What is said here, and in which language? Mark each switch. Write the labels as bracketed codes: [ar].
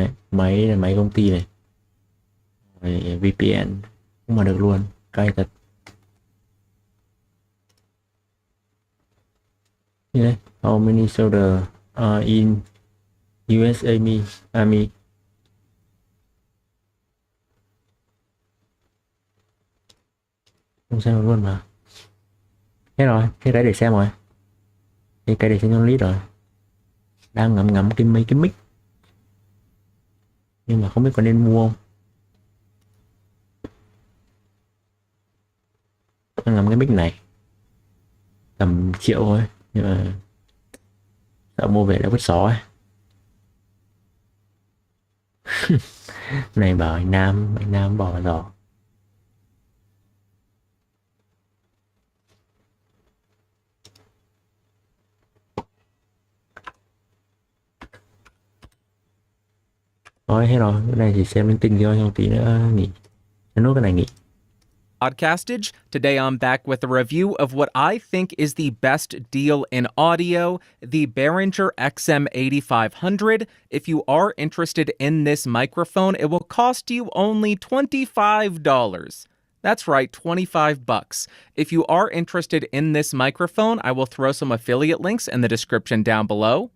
[vi] Máy công ty này, rồi VPN cũng mà được luôn, cay thật. [en] Yeah. How many soldiers are in US Army? [vi] Không xem được luôn mà. Hết rồi, cái đấy để xem rồi. Cái để xem trong list rồi. Đang ngắm mấy cái mic, nhưng mà không biết có nên mua không. Đang ngắm cái mic này tầm triệu thôi, nhưng mà sợ mua về đã vứt xó ấy. Này bảo anh Nam bỏ vào giỏ. Thôi hết rồi, cái này chỉ xem linh tinh thôi, trong tí nữa nghỉ. Nốt cái này nghỉ. [en] Podcastage. Today I'm back with a review of what I think is the best deal in audio, the Behringer XM8500. If you are interested in this microphone, it will cost you only $25. That's right, 25 bucks. If you are interested in this microphone, I will throw some affiliate links in the description down below.